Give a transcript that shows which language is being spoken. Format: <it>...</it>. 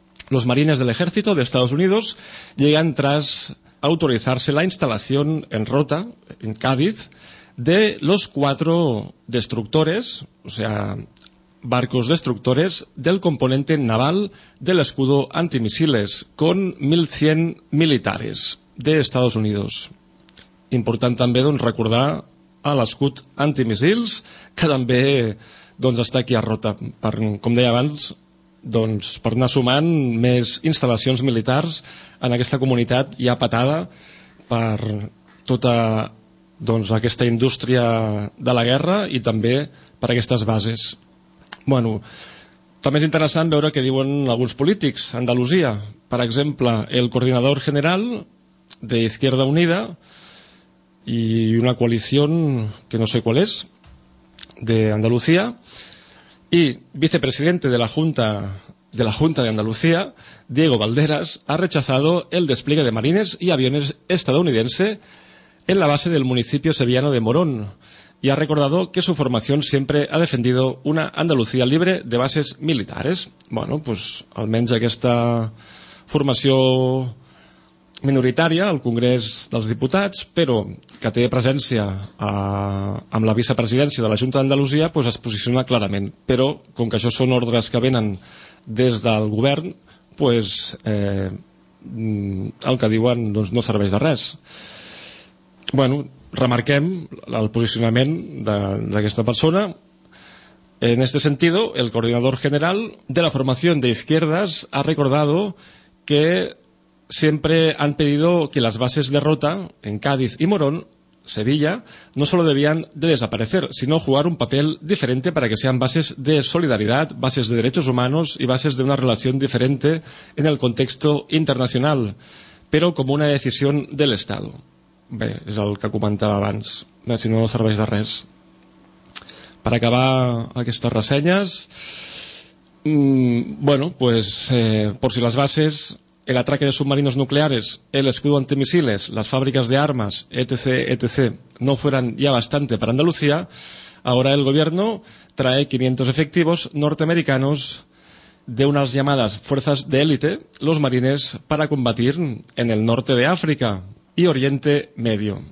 <es>Los marines del ejército de Estados Unidos llegan tras autorizarse la instalación en Rota, en Cádiz, de los 4 destructores, o sea, barcos destructores del componente naval del escudo antimisiles con 1.100 militares de Estados Unidos.</es> <ca>Important també doncs recordar a l'escut antimissils que també doncs està aquí a Rota, per, com deia abans, doncs per anar sumant més instal·lacions militars en aquesta comunitat ja patada per tota doncs aquesta indústria de la guerra i també per aquestes bases. Bueno, també és interessant veure què diuen alguns polítics. Andalusia, per exemple, el coordinador general de Izquierda Unida i una coalició que no sé qual és, de Andalusia, i</ca> <es>vicepresidente de la Junta de Andalusia, Diego Valderas, ha rechazado el despliegue de marines y aviones estadounidense en la base del municipio sevillano de Morón y ha recordado que su formación siempre ha defendido una Andalucía libre de bases militares.</es> <ca>Bueno, pues almenys aquesta formació minoritària al Congrés dels Diputats, però que té presència amb la vicepresidència de la Junta d'Andalusia, pues es posiciona clarament. Però, com que això són ordres que venen des del govern, pues, el que diuen doncs, no serveix de res. Bueno, remarquem el posicionament d'aquesta persona.</ca> <es>En este sentido, el coordinador general de la formación de izquierdas ha recordado que siempre han pedido que las bases de Rota, en Cádiz y Morón, Sevilla, no solo debían de desaparecer, sino jugar un papel diferente para que sean bases de solidaridad, bases de derechos humanos y bases de una relación diferente en el contexto internacional, pero como una decisión del Estado.</es> <ca>Bé, és el que comentava abans, si no serveix de res. Per acabar aquestes ressenyes,</ca> <es>bueno, pues, por si las bases, el atraque de submarinos nucleares, el escudo antimisiles, las fábricas de armas, etc., etc., no fueran ya bastante para Andalucía, ahora el gobierno trae 500 efectivos norteamericanos de unas llamadas fuerzas de élite, los marines, para combatir en el norte de África y Oriente Medio.</es>